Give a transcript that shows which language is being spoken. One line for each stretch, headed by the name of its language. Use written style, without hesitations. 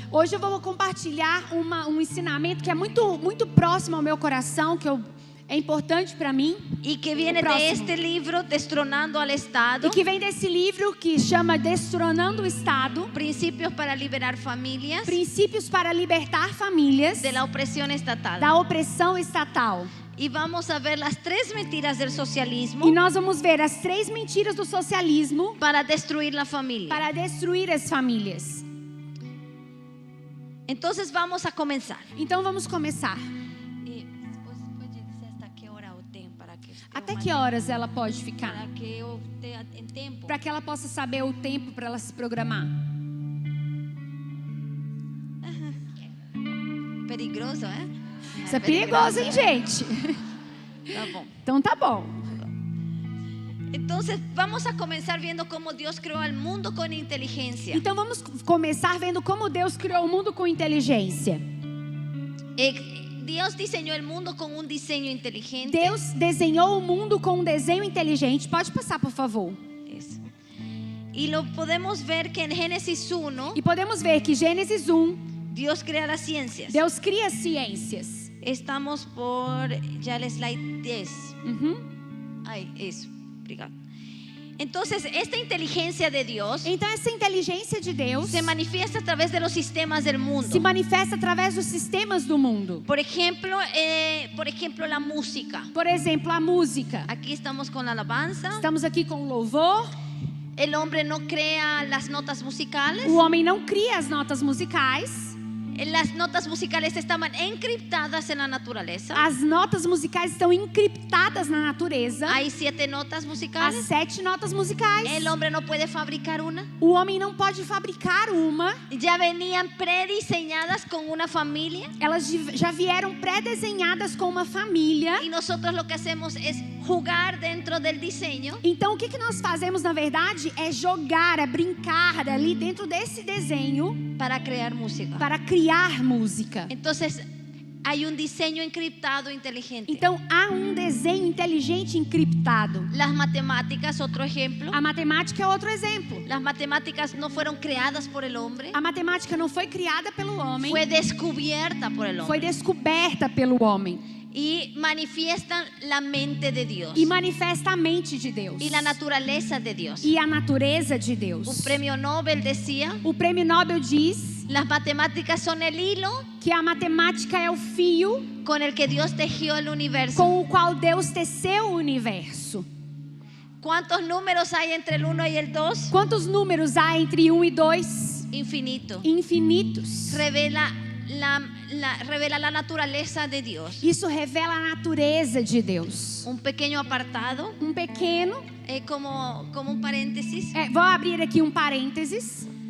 Portuguese: Hoje eu vou compartilhar um ensinamento que é muito próximo ao meu coração, que é importante para mim,
Spanish: Y que viene de
Portuguese: Próximo.
Spanish: este libro, Destronando al Estado,
Portuguese: e que vem desse livro que chama Destronando o Estado,
Spanish: Principios para liberar familias
Portuguese: Princípios para libertar famílias
Spanish: de la opresión estatal.
Portuguese: da opressão estatal.
Spanish: Y vamos a ver las 3 mentiras del socialismo
Portuguese: E nós vamos ver as 3 mentiras do socialismo
Spanish: para destruir la familia.
Portuguese: para destruir as famílias.
Spanish: Entonces vamos a comenzar.
Portuguese: Então vamos começar. Pode dizer
Spanish: hasta que hora
Portuguese: eu tenho para que Até que horas ela pode ficar? para que eu tenha em tempo. Para que ela possa saber o tempo para ela se programar. Perigoso, é? Isso é perigoso, hein, gente? Tá bom. Então tá bom.
Spanish: Entonces vamos a comenzar viendo cómo Dios creó al mundo con inteligencia.
Portuguese: Então vamos começar vendo como Deus criou o mundo com inteligência.
Spanish: Dios diseñó el mundo con un diseño inteligente.
Portuguese: Deus desenhou o mundo com um desenho inteligente. Pode passar, por favor.
Spanish: Eso. Y lo podemos ver que en Génesis 1
Portuguese: E podemos ver que Gênesis 1,
Spanish: Dios crea las ciencias.
Portuguese: Deus cria ciências.
Spanish: Estamos por ya el slide 10. Ay, eso.
Portuguese: Obrigado.
Spanish: Entonces, esta inteligencia de Dios
Portuguese: Então essa inteligência de Deus
Spanish: se manifiesta a través de los sistemas del mundo.
Portuguese: se manifesta através dos sistemas do mundo.
Spanish: Por ejemplo, la música.
Portuguese: Por exemplo, a música.
Spanish: Aquí estamos con la alabanza.
Portuguese: Estamos aqui com o louvor.
Spanish: El hombre no crea las notas musicales.
Portuguese: O homem não cria as notas musicais.
Spanish: Las notas musicales estaban encriptadas en la naturaleza.
Portuguese: As notas musicais estão encriptadas na natureza.
Spanish: Hay 7 notas
Portuguese: As
Spanish: musicales.
Portuguese: 7 notas musicais.
Spanish: El hombre no puede fabricar una.
Portuguese: O homem não pode fabricar uma.
Spanish: Ya venían prediseñadas con una familia.
Portuguese: Elas já vieram pré-desenhadas com uma família.
Spanish: Y nosotros lo que hacemos es jugar dentro del diseño.
Portuguese: Então o que nós fazemos na verdade é jogar, é brincar ali dentro desse desenho
Spanish: Para crear música.
Portuguese: para criar música.
Spanish: Entonces hay un diseño encriptado inteligente.
Portuguese: Então há um desenho inteligente encriptado.
Spanish: Las matemáticas, otro ejemplo.
Portuguese: A matemática é outro exemplo.
Spanish: Las matemáticas no fueron creadas por el hombre.
Portuguese: A matemática não foi criada pelo homem,
Spanish: Fue descubierta por el
Portuguese: foi
Spanish: hombre.
Portuguese: descoberta pelo homem
Spanish: Y manifiestan la mente de Dios.
Portuguese: e manifesta a mente de Deus
Spanish: Y la naturaleza de Dios.
Portuguese: e a natureza de Deus.
Spanish: Un premio Nobel decía,
Portuguese: O prêmio Nobel diz
Spanish: las matemáticas son el hilo
Portuguese: que a matemática é o fio
Spanish: con el que Dios tejió el universo.
Portuguese: com o qual Deus teceu o universo.
Spanish: ¿Cuántos números hay entre el 1 y el 2?
Portuguese: Quantos números há entre 1 e 2?
Spanish: Infinito.
Portuguese: Infinitos.
Spanish: Revela la naturaleza de Dios.
Portuguese: Isso revela a natureza de Deus.
Spanish: Un pequeño apartado,
Portuguese: Pequeno,
Spanish: como un paréntesis.
Portuguese: vou abrir aqui um parênteses.